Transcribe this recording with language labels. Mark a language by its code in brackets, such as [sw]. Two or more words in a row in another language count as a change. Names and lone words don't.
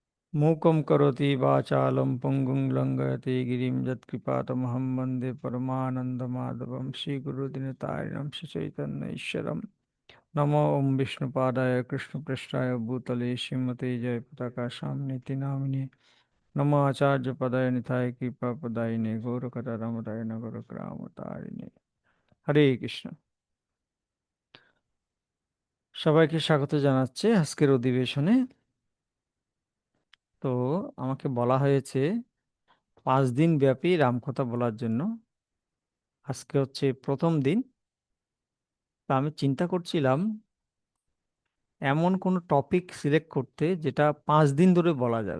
[sa] मूकं करोति वाचालं पङ्गुं लङ्घयति गिरिं यत्कृपातमहं वन्दे परमानन्दमाधवं श्रीगुरुदिनतारिणं श्रीचैतन्यैश्वरं नमो ॐ विष्णुपादाय कृष्णपृष्ठाय भूतले श्रीमते जयपताकाशां नामिने नमो आचार्यपदाय निताय कृपापदायिने गौरकथारमदाय नगरग्रामतारिणे হরে কৃষ্ণ। [bn] সবাইকে স্বাগত জানাচ্ছি আজকের অধিবেশনে। তো আমাকে বলা হয়েছে 5 দিন ব্যাপী রামকথা বলার জন্য। আজকে হচ্ছে প্রথম দিন। তা আমি চিন্তা করছিলাম এমন কোনো টপিক সিলেক্ট করতে যেটা 5 দিন ধরে বলা যাবে।